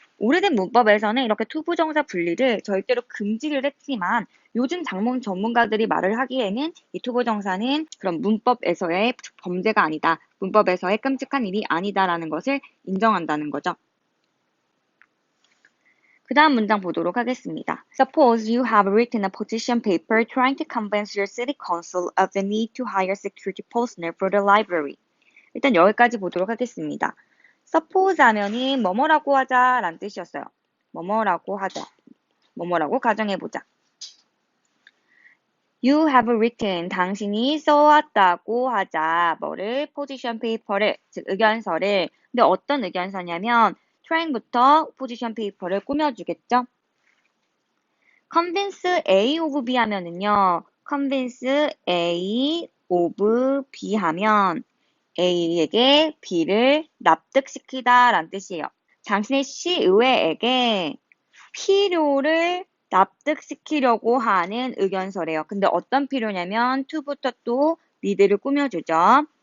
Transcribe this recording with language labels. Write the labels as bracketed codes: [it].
[ko] 오래된 문법에서는 이렇게 투부정사 분리를 절대로 금지를 했지만 요즘 장문 전문가들이 말을 하기에는 이 투부정사는 그런 문법에서의 범죄가 아니다. 문법에서의 끔찍한 일이 아니다라는 것을 인정한다는 거죠. 그 다음 문장 보도록 하겠습니다. [en] Suppose you have written a position paper trying to convince your city council of the need to hire security personnel for the library. [ko] 일단 여기까지 보도록 하겠습니다. suppose 하면은 뭐뭐라고 하자 라는 뜻이었어요. 뭐뭐라고 하자. 뭐뭐라고 가정해보자. [en] You have written, [ko] 당신이 써왔다고 하자. 뭐를? position paper를, 즉 의견서를. 근데 어떤 의견서냐면 train부터 position paper를 꾸며주겠죠. convince A of B 하면은요. convince A of B 하면 A에게 B를 납득시키다 라는 뜻이에요. 당신의 시의회에게 필요를 납득시키려고 하는 의견서래요. 근데 어떤 필요냐면 to부터 또 need를 꾸며주죠.